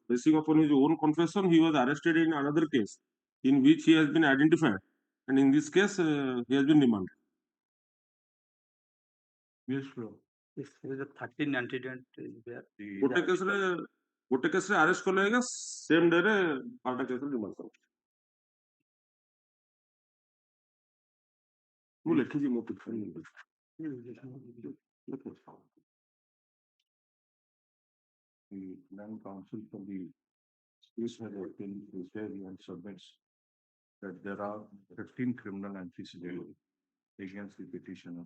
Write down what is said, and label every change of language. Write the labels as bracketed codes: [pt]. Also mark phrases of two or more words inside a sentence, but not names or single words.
[en] Basing upon his own confession, he was arrested in another case in which he has been identified. And in this case, he has been remanded. Yes, sir. Yes, there is a 13 antecedent is there. [or] ଗୋଟେ କେସରେ ଆରେଷ୍ଟ କଲେ ଆଜ୍ଞା [en] same day [or] ଆରଟା କେସରେ ରିମାଣ୍ଡ କର ମୁଁ ଲେଖିଛି ମୋ [en] The land counsel for the case has obtained inquiry and submits that there are 15 criminal antecedents against the petitioners.